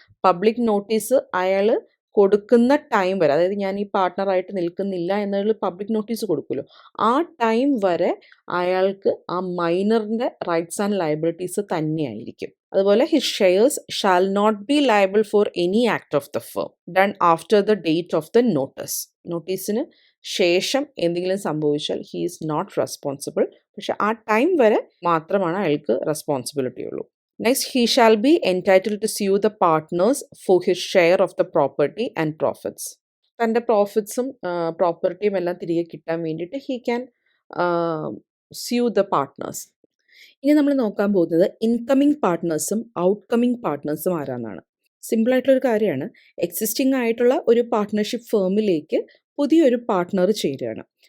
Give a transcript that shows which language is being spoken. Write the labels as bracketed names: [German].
[Malayalam] Public notice അയാൾ കൊടുക്കുന്ന time വരെ, അതായത് ഞാൻ ഈ പാർട്ട്ണറായിട്ട് നിൽക്കുന്നില്ല എന്നുള്ള പബ്ലിക് നോട്ടീസ് കൊടുക്കുമല്ലോ, ആ ടൈം വരെ അയാൾക്ക് ആ മൈനറിൻ്റെ റൈറ്റ്സ് ആൻഡ് ലയബിലിറ്റീസ് തന്നെയായിരിക്കും. [English] അതുപോലെ his shares shall not be liable for any act of the firm done after the date of the notice. [Malayalam] നോട്ടീസിന് ശേഷം എന്തെങ്കിലും സംഭവിച്ചാൽ [English] He is not responsible. [Malayalam] പക്ഷെ ആ ടൈം വരെ മാത്രമാണ് അയാൾക്ക് റെസ്പോൺസിബിലിറ്റി ഉള്ളൂ. [English] Next, he shall be entitled to sue the partners for his share of the property and profits. [Malayalam] തൻ്റെ പ്രോഫിറ്റ്സും പ്രോപ്പർട്ടിയും എല്ലാം തിരികെ കിട്ടാൻ വേണ്ടിയിട്ട് [English] He can sue the partners. [Malayalam] ഇനി നമ്മൾ നോക്കാൻ പോകുന്നത് ഇൻകമിങ് പാർട്ട്നേഴ്സും ഔട്ട്കമിങ് പാർട്ട്നേഴ്സും ആരാന്നാണ്. സിമ്പിളായിട്ടുള്ളൊരു കാര്യമാണ്. എക്സിസ്റ്റിംഗ് ആയിട്ടുള്ള ഒരു പാർട്ട്ണർഷിപ്പ് ഫേമിലേക്ക് പുതിയൊരു പാർട്ട്ണർ ചേരുകയാണ്.